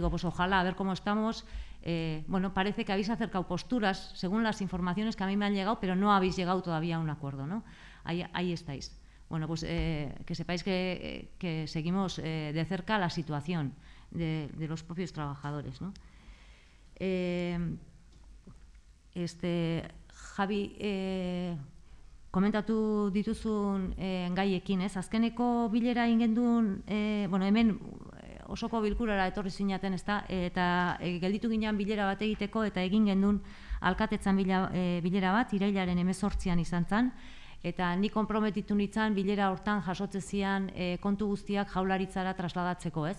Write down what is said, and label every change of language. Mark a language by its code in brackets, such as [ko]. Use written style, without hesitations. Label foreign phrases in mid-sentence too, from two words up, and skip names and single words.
[es] Digo, pues ojalá, a ver cómo estamos. Parece que habéis acercado posturas según las informaciones que a mí me han llegado, pero no habéis llegado todavía a un acuerdo, ¿no? Ahí estáis. Bueno, pues que sepáis que seguimos de cerca la situación de los propios trabajadores, ¿no? [eu] Javi, komentatu dituzun gaiekin, ez? Azkeneko bilera egin genduen, hemen osoko bilkurara etorri zinaten, ezta? Eta gelditu ginean bilera bat egiteko eta egin gendun alkatetzan bilera bat, irailaren 18an izan zen, eta ni konprometitu nintzen bilera hortan jasotze zian kontu guztiak jaularitzara trasladatzeko, ez?